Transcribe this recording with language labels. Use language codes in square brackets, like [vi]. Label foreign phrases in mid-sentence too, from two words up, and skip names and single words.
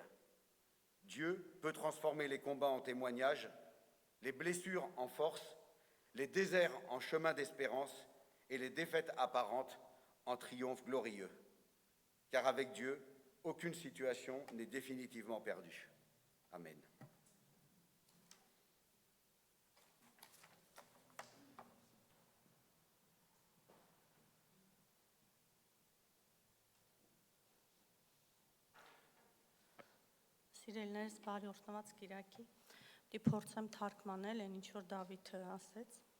[fr] Dieu peut transformer les combats en témoignages, les blessures en force, les déserts en chemin d'espérance et les défaites apparentes en triomphe glorieux. Car avec Dieu, aucune situation n'est définitivement perdue. [hy] Amen։ Սիրելիներս, բարի օրհնված Կիրակի։ Դի փորձեմ թարգմանել այն ինչ որ Դավիթը ասեց։